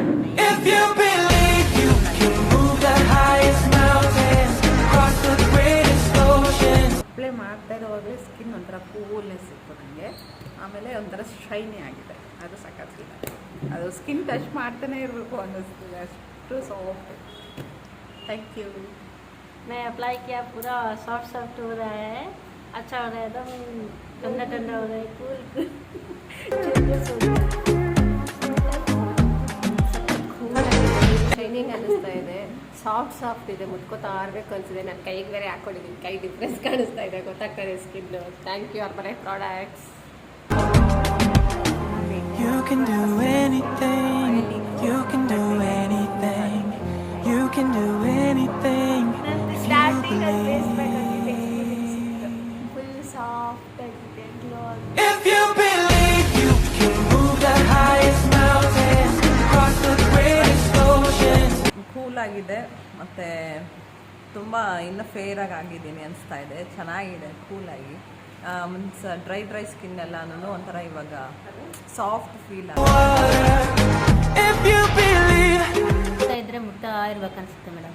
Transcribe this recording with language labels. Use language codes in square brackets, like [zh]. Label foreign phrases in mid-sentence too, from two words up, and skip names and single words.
[kn] ಅಪ್ಲೈ ಮಾಡ್ತಾ ಇರೋವಾಗಲೇ ಸ್ಕಿನ್ ಒಂಥರ ಕೂಲ್ನೆಸ್ ಸಿಕ್ತು ನನಗೆ. ಆಮೇಲೆ ಒಂಥರ ಶೈನಿ ಆಗಿದೆ, ಅದು ಸಖತ್ತಿಲ್ಲ. ಅದು [en] skin touch [kn] ಮಾಡ್ತಾನೆ ಇರಬೇಕು ಅನ್ನಿಸ್ತದೆ, ಅಷ್ಟು ಸಾಫ್ಟ್. [en] thank you. [hi] मैं अप्लाई किया, पूरा सॉफ्ट हो रहा है, अच्छा हो रहा है, एकदम ठंडा हो रहा है, कूल [kn] ಶೈನಿಂಗ್ ಅನ್ನಿಸ್ತಾ ಇದೆ, ಸಾಫ್ಟ್ ಇದೆ, ಮುಟ್ಕೋತಾ ಇರಬೇಕು ಅನಿಸಿದೆ. ನಾನು ಕೈಗೆ ಬೇರೆ ಹಾಕೊಂಡಿದ್ದೀನಿ, ಕೈ ಡಿಫ್ರೆನ್ಸ್ ಕಾಣಿಸ್ತಾ ಇದೆ, ಗೊತ್ತಾಗ್ತದೆ ಸ್ಕಿನ್ನು. [en] thank you for my products. You can do anything, you can do anything, you can do anything if you believe. full soft [kn] ಆಗಿದೆ, ಗ್ಲೋ. [en] If you believe you can move the highest mountains, cross the greatest oceans. [kn] ಕೂಲ್ ಆಗಿದೆ, ಮತ್ತು ತುಂಬ ಇನ್ನೂ ಫೇರಾಗಿ ಆಗಿದ್ದೀನಿ ಅನಿಸ್ತಾ ಇದೆ. ಚೆನ್ನಾಗಿದೆ, ಕೂಲಾಗಿ. [en] means dry skin [kn] ಎಲ್ಲನೂ ಒಂಥರ ಇವಾಗ [en] soft feel [kn] ಇದ್ರೆ ಮುಟ್ತಾ ಇರ್ಬೇಕು ಅನ್ಸುತ್ತೆ ಮೇಡಮ್.